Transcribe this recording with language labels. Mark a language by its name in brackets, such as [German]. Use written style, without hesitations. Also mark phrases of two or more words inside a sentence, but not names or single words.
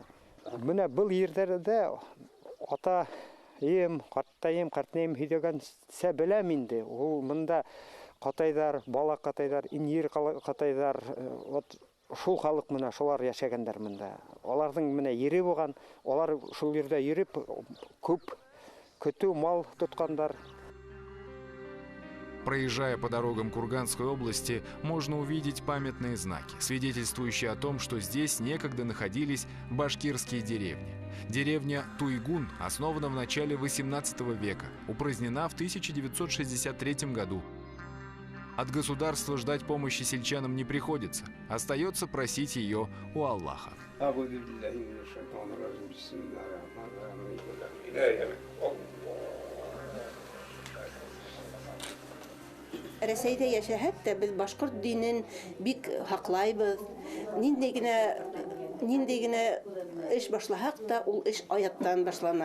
[Bashkir] Менә бу йөрдәрдә ата картайым һидәгән сәбеләм инде. Ул монда катайдар, бала катайдар, инер катайдар, вот шул халык менә шулар яшәгәннәр монда. Аларның менә йөри булган, алар шул йөрдә йөреп күп көтү мал тоткандар. [Russian] Проезжая по дорогам Курганской области, можно увидеть памятные знаки, свидетельствующие о том, что здесь некогда находились башкирские деревни. Деревня Туйгун основана в начале XVIII века, упразднена в 1963 году. От государства ждать помощи сельчанам не приходится, остается просить ее у Аллаха. [Bashkir] Рәсәйдә яшәһәк тә без башкорт динен бик хаклайбыз. Нинди генә эш башлаһак та ул эш аяттан башлана.